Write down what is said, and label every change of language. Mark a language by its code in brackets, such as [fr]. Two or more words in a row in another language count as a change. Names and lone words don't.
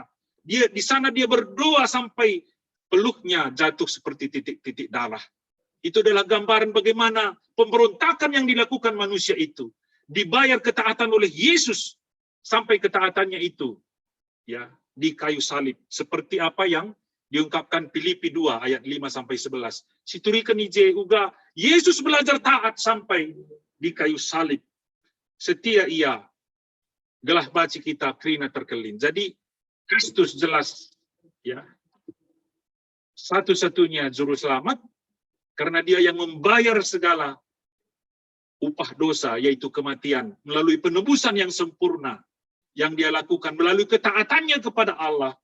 [id] Dia di sana dia berdoa sampai peluknya jatuh seperti titik-titik darah. Itu adalah gambaran bagaimana pemberontakan yang dilakukan manusia itu dibayar ketaatan oleh Yesus sampai ketaatannya itu, ya, di kayu salib, seperti apa yang diungkapkan Filipi 2 ayat 5 sampai 11. [btx] Siturikan ije uga Yesus [id] belajar taat sampai di kayu salib. [btx] Setia ia gelah baci kita krina terkelin. [id] Jadi Kristus jelas, ya, satu-satunya juru selamat karena dia yang membayar segala upah dosa, yaitu kematian, melalui penebusan yang sempurna yang dia lakukan, melalui ketaatannya kepada Allah.